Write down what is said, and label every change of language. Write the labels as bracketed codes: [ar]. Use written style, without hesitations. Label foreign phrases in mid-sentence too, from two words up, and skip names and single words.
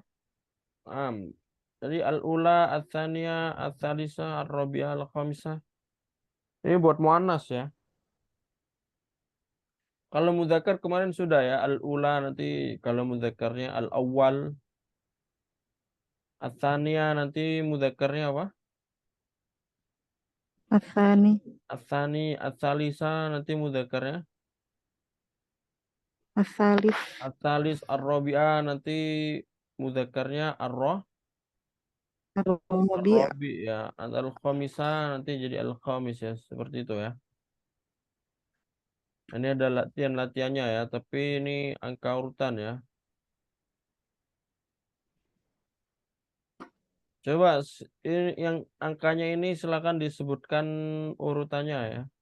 [ar] Jadi الأولى، الثانية، الثالثة، الرابعة، الخامسة. [id] Ini buat mu'annas ya. Kalau mudzakkar kemarin sudah ya. Al-ula nanti kalau mudzakarnya al-awwal. Al-thaniyah nanti mudzakarnya apa? [ar] Athani. الثاني، الثالثة [id] nanti mudzakarnya. [ar] Athalif. Al-thalis, [id] ar-rabi'ah nanti mudzakarnya [ar] Ar-Rabi'. [id] ar-rabi ya. Al-khamisah nanti jadi al-khamis ya. Seperti itu ya. Ini ada latihan-latihannya ya. Tapi ini angka urutan ya. Coba ini yang angkanya ini silakan disebutkan urutannya ya.